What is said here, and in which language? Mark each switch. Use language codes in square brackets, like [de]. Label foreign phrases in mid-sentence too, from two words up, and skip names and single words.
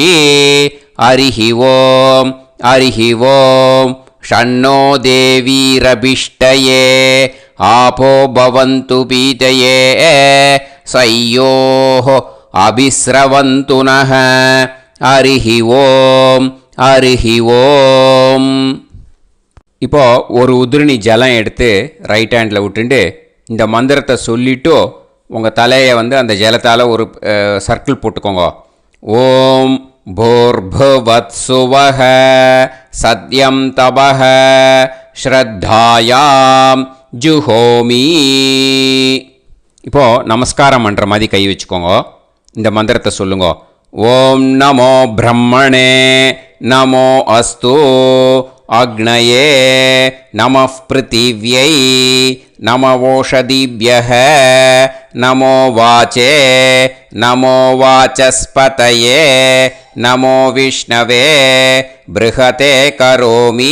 [sa] हरिः ओम् हरिः ओम्। षण्णो देवीरभिष्टये आपो भवन्तु पीतये सयोः अभिस्रवन्तु नः। हरिः ओम् हरिः ओम्। [ta] இப்போ ஒரு உதிரணி ஜலம் எடுத்து [en] right hand [ta] விட்டுண்டு இந்த மந்திரத்தை சொல்லிவிட்டு உங்கள் தலையை அந்த ஜலத்தால் ஒரு சர்க்கிள் போட்டுக்கோங்க. [sa] ओम् भूर्भुवस्सुवः सत्यं तपः श्रद्धायां जुहोमि. [ta] இப்போது நமஸ்காரம் பண்ணுற மாதிரி கை வச்சுக்கோங்க. இந்த மந்திரத்தை சொல்லுங்க. [sa] ओम् नमो ब्रह्मणे नमो अस्तु अग्नये नमः पृथिव्यै नमवोषधीभ्यः नमो वाचे नमो वाचस्पतये नमो विष्णवे बृहते करोमि.